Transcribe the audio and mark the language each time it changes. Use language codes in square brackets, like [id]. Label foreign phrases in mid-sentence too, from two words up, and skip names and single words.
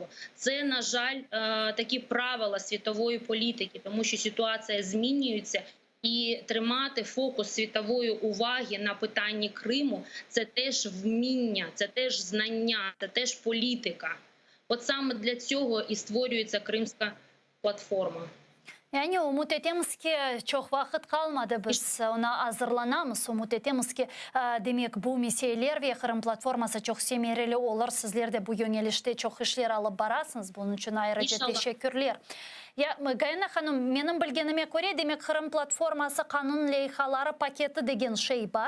[uk] Це, на жаль, такі правила світової політики, тому що ситуація змінюється. І тримати фокус світової уваги на питанні Криму – це теж вміння, це теж знання, це теж політика. От саме для цього і створюється Кримська платформа. [crh] Yani umut etemiz ki çok vakit kalmadı, biz ona hazırlanamız. Umut etemiz ki demek bu meseleler ve Kırım platforması çok semereli olur. Sizler de bu yönelişte çok işler alıp barasınız. Bunun için ayrıca teşekkürler. Gayna Hanım, benim bilgenime göre demek Kırım platforması kanun leyhaları paketi degen şey var.